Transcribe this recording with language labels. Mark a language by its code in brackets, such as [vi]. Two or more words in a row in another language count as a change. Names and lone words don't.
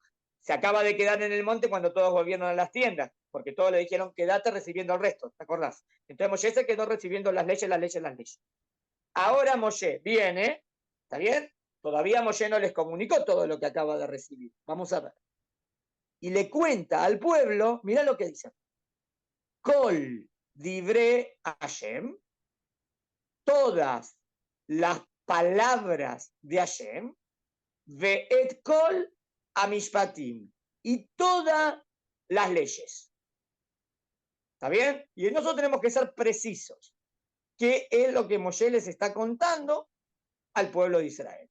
[es] Se acaba de quedar en el monte cuando todos volvieron a las tiendas, porque todos le dijeron, quédate recibiendo el resto, ¿te acordás? Entonces Moshe se quedó recibiendo las leyes, las leyes, las leyes. Ahora Moshe viene, ¿está bien? Todavía Moshe no les comunicó todo lo que acaba de recibir. Vamos a ver. Y le cuenta al pueblo, mira lo que dice. [he] כל דברי השם, [es] todas las palabras de Hashem, [he] ואת כל המשפטים, [es] y todas las leyes. ¿Está bien? Y nosotros tenemos que ser precisos. ¿Qué es lo que Moshe les está contando al pueblo de Israel?